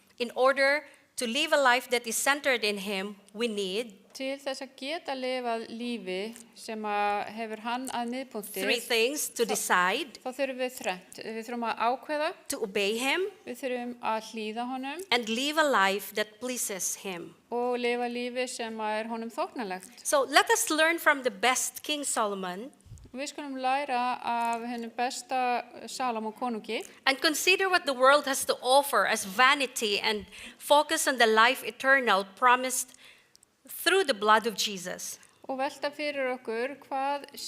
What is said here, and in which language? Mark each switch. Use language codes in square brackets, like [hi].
[en] In order to live a life that is centered in him, we need [is] Til þess að geta lifað lífi sem hefur hann að miðpunkti, [en] three things: to decide, [is] þá þurfum við þrennt. Við þurfum að ákveða, [en] to obey him, [is] við þurfum að hlýða honum [en] and live a life that pleases him. [is] og lifa lífi sem er honum þóknanlegt. [en] So let us learn from the best King Solomon [is] Við skulum læra af hennum besta Salomon konungi [en] and consider what the world has to offer as vanity and focus on the life eternal promised through the blood of Jesus. [is] og velta fyrir okkur hvað